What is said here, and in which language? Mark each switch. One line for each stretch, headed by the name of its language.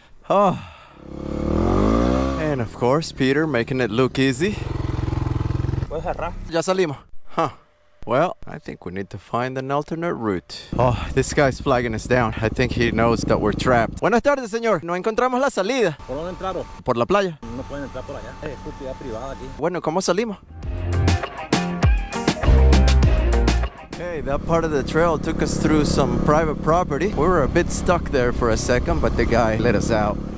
English: Oh. And of course, Peter making it look easy.
Spanish: Ya salimos.
English: Huh. Well, I think we need to find an alternate route. Oh, this guy's flagging us down. I think he knows that we're trapped.
Spanish: Buenas tardes, señor. No encontramos la salida. ¿Por dónde entraron? Por la playa. No pueden entrar por allá. Es propiedad privada aquí. Bueno, ¿cómo salimos?
English: Okay, that part of the trail took us through some private property. We were a bit stuck there for a second, but the guy let us out.